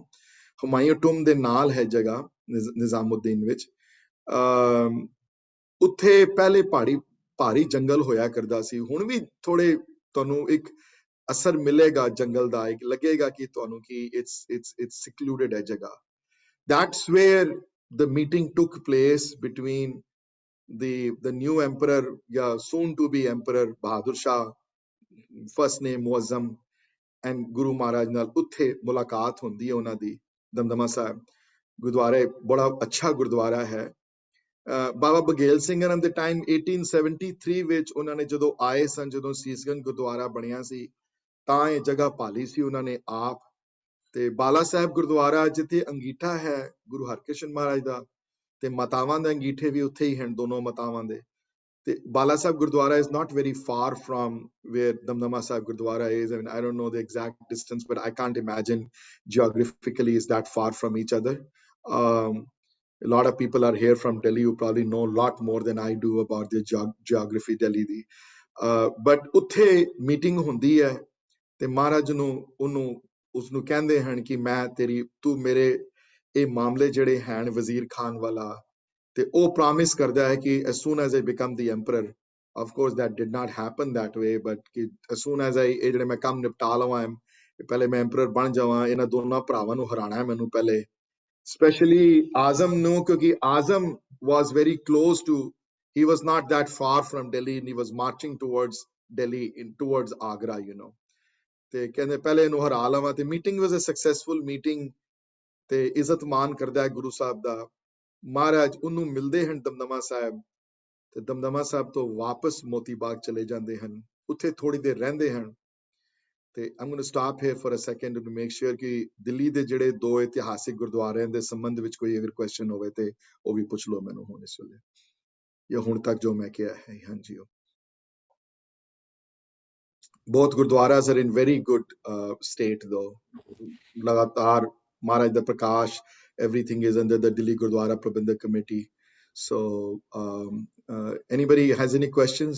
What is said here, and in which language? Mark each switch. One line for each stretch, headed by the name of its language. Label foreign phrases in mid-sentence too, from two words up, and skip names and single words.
Punjabi: ਹੁਮਾਯੂੰ ਟੁੰਬ ਦੇ ਨਾਲ ਹੈ ਜਗ੍ਹਾ ਨਿਜ਼ਾਮੁਦੀਨ ਵਿੱਚ। ਉੱਥੇ ਪਹਿਲੇ ਭਾਰੀ ਜੰਗਲ ਹੋਇਆ ਕਰਦਾ ਸੀ, ਹੁਣ ਵੀ ਥੋੜੇ ਤੁਹਾਨੂੰ ਇੱਕ ਅਸਰ ਮਿਲੇਗਾ ਜੰਗਲ ਦਾ, ਇੱਕ ਲੱਗੇਗਾ ਕਿ ਤੁਹਾਨੂੰ ਕਿ
English: it's secluded
Punjabi: ਹੈ ਜਗ੍ਹਾ।
English: That's where the meeting took place between the new emperor, yeah, soon to be emperor Bahadur Shah, first name Muazzam, and Guru Maharaj
Punjabi: ਨਾਲ ਉੱਥੇ ਮੁਲਾਕਾਤ ਹੁੰਦੀ ਹੈ ਉਹਨਾਂ ਦੀ ਦਮਦਮਾ ਸਾਹਿਬ ਗੁਰਦੁਆਰੇ। ਬੜਾ ਅੱਛਾ ਗੁਰਦੁਆਰਾ ਹੈ। ਬਾਬਾ ਬਘੇਲ ਸਿੰਘ ਉਹਨਾਂ ਦੇ ਟਾਈਮ 1873 ਵਿੱਚ ਉਹਨਾਂ ਨੇ ਜਦੋਂ ਆਏ ਸਨ, ਜਦੋਂ ਸੀਸਗੰਜ ਗੁਰਦੁਆਰਾ ਬਣਿਆ ਸੀ, ਤਾਂ ਇਹ ਜਗ੍ਹਾ ਭਾਲੀ ਸੀ ਉਹਨਾਂ ਨੇ ਆਪ। ਤੇ ਬਾਲਾ ਸਾਹਿਬ ਗੁਰਦੁਆਰਾ ਜਿੱਥੇ ਅੰਗੀਠਾ ਹੈ ਗੁਰੂ ਹਰਕ੍ਰਿਸ਼ਨ ਮਹਾਰਾਜ ਦਾ, ਤੇ ਮਾਤਾਵਾਂ ਦੇ ਅੰਗੀਠੇ ਵੀ ਉੱਥੇ ਹੀ ਹਨ, ਦੋਨੋਂ ਮਾਤਾਵਾਂ ਦੇ। ਤੇ ਬਾਲਾ ਸਾਹਿਬ ਗੁਰਦੁਆਰਾ
English: is not very far from where Damdama Sahib Gurdwara is. I mean, I don't know the exact distance, but I can't imagine geographically is that far from each other. A lot of people are here from Delhi who probably know a lot more than I do about the geography Delhi ਦੀ।
Punjabi: but ਉੱਥੇ meeting ਹੁੰਦੀ ਹੈ ਤੇ ਮਹਾਰਾਜ ਨੂੰ ਉਸਨੂੰ ਕਹਿੰਦੇ ਹਨ ਕਿ ਮੈਂ ਤੂੰ ਮੇਰੇ ਇਹ ਮਾਮਲੇ ਜਿਹੜੇ ਹਨ ਵਜ਼ੀਰ ਖਾਨ ਵਾਲਾ, ਤੇ ਉਹ ਪ੍ਰੋਮਿਸ ਕਰਦਾ ਹੈ ਕਿ
English: as soon as I become the emperor, of course that did not happen that way, but ਕਿ as soon as I
Punjabi: ਇਹ ਜਿਹੜੇ ਮੈਂ ਕੰਮ ਨਿਪਟਾ ਲਵਾਂ, ਪਹਿਲੇ ਮੈਂ emperor ਬਣ ਜਾਵਾਂ, ਇਹਨਾਂ ਦੋਨਾਂ ਭਰਾਵਾਂ ਨੂੰ ਹਰਾਣਾ ਹੈ ਮੈਨੂੰ ਪਹਿਲੇ, ਸਪੈਸ਼ਲੀ ਆਜ਼ਮ ਨੂੰ, ਕਿਉਂਕਿ ਆਜ਼ਮ
English: was very close to, he was not that far from Delhi and he was marching towards Delhi, towards Agra, you know.
Punjabi: ਤੇ ਕਹਿੰਦੇ ਪਹਿਲੇ ਇਹਨੂੰ ਹਰਾ ਲਵਾਂ। ਤੇ
English: meeting was a successful meeting
Punjabi: ਤੇ ਇੱਜ਼ਤ ਮਾਨ ਕਰਦਾ ਹੈ ਗੁਰੂ ਸਾਹਿਬ ਦਾ। ਮਹਾਰਾਜ ਉਹਨੂੰ ਮਿਲਦੇ ਹਨ ਦਮਦਮਾ ਸਾਹਿਬ, ਤੇ ਦਮਦਮਾ ਸਾਹਿਬ ਤੋਂ ਵਾਪਸ ਮੋਤੀ ਬਾਗ ਚਲੇ ਜਾਂਦੇ ਹਨ, ਉੱਥੇ ਥੋੜੀ ਦੇਰ ਰਹਿੰਦੇ ਹਨ। ਤੇ
English: I'm going to stop here for a second to make sure
Punjabi: ਕਿ ਦਿੱਲੀ ਦੇ ਜਿਹੜੇ 2 ਇਤਿਹਾਸਿਕ ਗੁਰਦੁਆਰਿਆਂ ਦੇ ਸੰਬੰਧ ਵਿੱਚ ਕੋਈ ਅਗਰ ਕੁਐਸਚਨ ਹੋਵੇ ਤੇ ਉਹ ਵੀ ਪੁੱਛ ਲਓ ਮੈਨੂੰ ਹੁਣ ਇਸ ਵੇਲੇ, ਜਾਂ ਹੁਣ ਤੱਕ ਜੋ ਮੈਂ ਕਿਹਾ ਹੈ। ਹਾਂਜੀ,
English: both gurdwaras are in very good state though.
Punjabi: ਲਗਾਤਾਰ ਮਹਾਰਾਜ ਦਾ ਪ੍ਰਕਾਸ਼,
English: everything is under the Delhi Gurdwara Prabandhak Committee. So anybody has any questions?